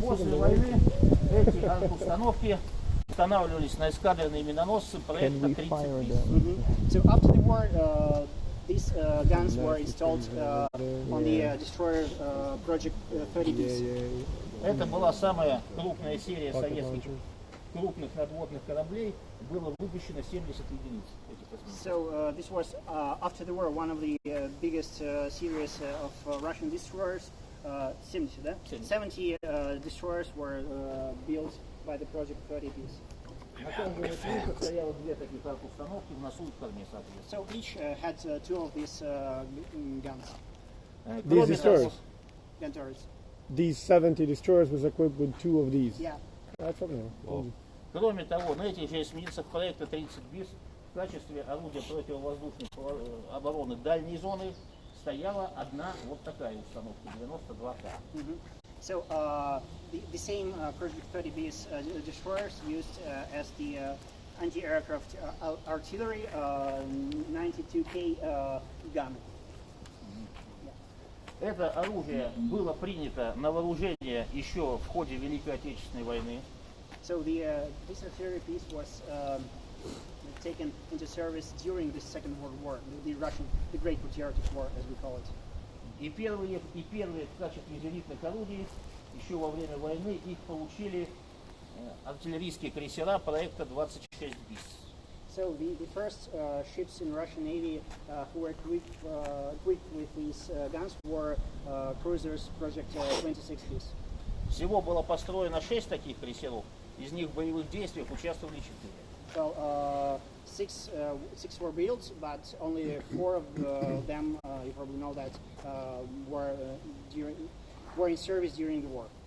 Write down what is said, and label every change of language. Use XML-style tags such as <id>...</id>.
<ru>После войны эти установки устанавливались на эскадренные миноносцы проекта 30 bis.</ru> <en>So after the war, these guns were installed on the destroyer project 30 bis.</en> <ru>Это была самая крупная серия советских крупных надводных кораблей. Было выпущено 70 единиц этих космонавтов.</ru> <en>So this was after the war one of the biggest series of Russian destroyers.</en> <ru>70, да?</ru> <en>70 destroyers were built by the project 30 bis.</en> <ru>На каждом из них стояло 2 таких установки в носу и в корме, соответственно.</ru> <en>So each had 2 of these guns. These destroyers? Gun turrets. These 70 destroyers was equipped with 2 of these? Yeah. That's something.</en> <ru>Кроме того, на этих же эсминцах проекта 30 bis в качестве орудия противовоздушной обороны дальней зоны стояла одна вот такая установка 92К.</ru> <en>So the same Project 30 bis destroyers used as the anti-aircraft artillery 92K gun.</en> <ru>Это оружие было принято на вооружение еще в ходе Великой Отечественной войны.</ru> <en>So this artillery piece was taken into service during the Second World War, the Great Patriotic War, as we call it.</en> <ru>И первые в качестве зенитных орудий еще во время войны их получили артиллерийские крейсера проекта 26 bis.</ru> <en>So the first ships in Russian Navy who were equipped with these guns were cruisers Project 26Ps.</en> <ru>Всего было построено 6 таких крейсеров, из них в боевых действиях участвовали 4.</ru> <en>Well, six were built, but only 4 of them, you probably know that, were in service during the war.</en>